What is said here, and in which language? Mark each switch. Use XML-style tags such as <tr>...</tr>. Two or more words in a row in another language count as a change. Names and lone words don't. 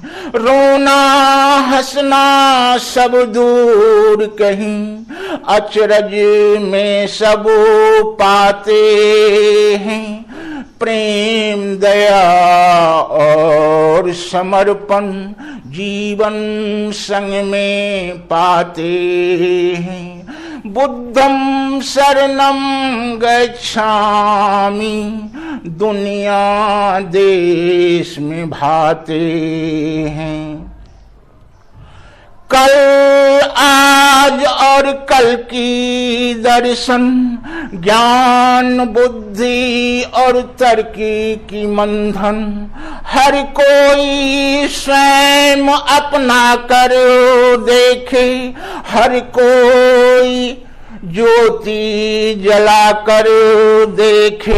<hi>रोना हंसना सब दूर कहीं, अचरज में सब पाते हैं। प्रेम दया और समर्पण जीवन संग में पाते हैं।</hi> <pi>बुद्धं शरणं गच्छामि</pi> <hi>दुनिया देश में भाते हैं। कल आज और कल की दर्शन, ज्ञान बुद्धि और तर्क की मंथन, हर कोई स्वयं अपना कर देखे, हर कोई ज्योति जलाकर देखे।</hi>